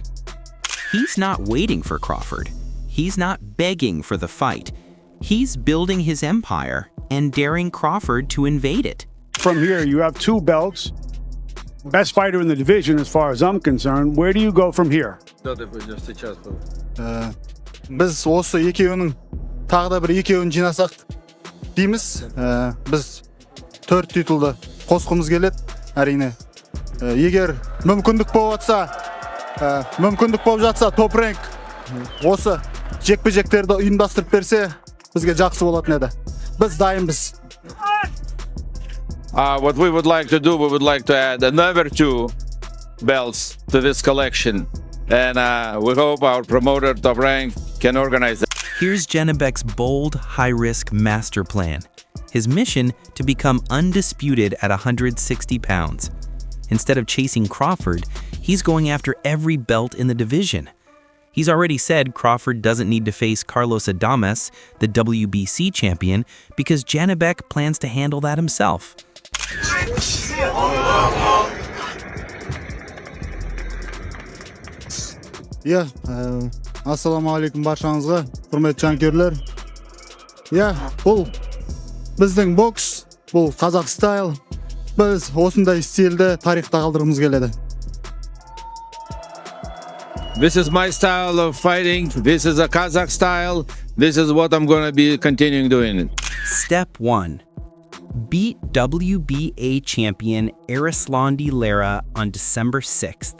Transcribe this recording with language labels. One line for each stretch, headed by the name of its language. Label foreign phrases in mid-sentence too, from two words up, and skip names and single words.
English: He's not waiting for Crawford. He's not begging for the fight. He's building his empire and daring Crawford to invade it. From here, you have 2 belts. Best fighter in the division, as far as I'm concerned. Where do you go from here?
Kazakh: Biz осы екеуінің тағы да бір екеуін жинасақ дейміз. Біз 4 титулды қосқымыз келеді, әрине. Егер мүмкіндік болып жатса, топ рэнк осы жекпе-жектерді ұйымдастырып берсе, бізге жақсы болатын еді. Біз дайынбыз.
English: What we would like to do, we would like to add another 2 belts to this collection. And we hope our promoter, Top Rank, can organize that. Here's Janibek's bold, high-risk master plan. His mission to become undisputed at 160 pounds. Instead of chasing Crawford, he's going after every belt in the division. He's already said Crawford doesn't need to face Carlos Adames, the WBC champion, because Janibek plans to handle that himself. Yeah,
Uzbek: assalomu alaykum barchangizga, hurmatli jonkuyarlar. Yeah, bu bizning boks, bu
English: Qozaq style.
Uzbek: Biz o'shanday stilda tarixda qoldirimiz keladi.
English: This is my style of fighting. This is a Kazakh style. This is what I'm going to be continuing doing. Step 1. Beat WBA champion Arislandi Lara on December 6th.